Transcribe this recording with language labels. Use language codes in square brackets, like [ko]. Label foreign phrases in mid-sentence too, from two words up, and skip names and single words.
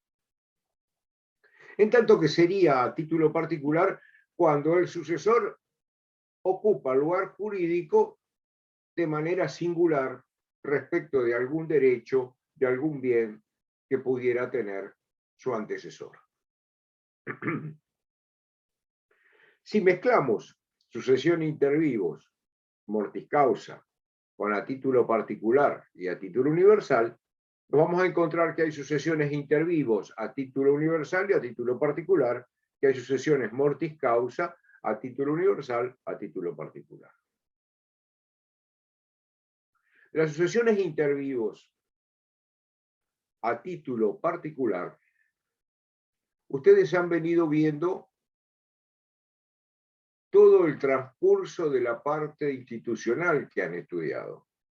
[es] En tanto que sería a título particular cuando el sucesor ocupa lugar jurídico de manera singular respecto de algún derecho, de algún bien que pudiera tener su antecesor. Si mezclamos sucesión [la] inter vivos, mortis causa, [es] con a título particular y a título universal, nos vamos a encontrar que hay sucesiones [la] inter vivos [es] a título universal y a título particular, que hay sucesiones [la] mortis causa [es] a título universal, a título particular. Las sucesiones [la] inter vivos [es] a título particular, ustedes han venido viendo todo el transcurso de la parte institucional que han estudiado.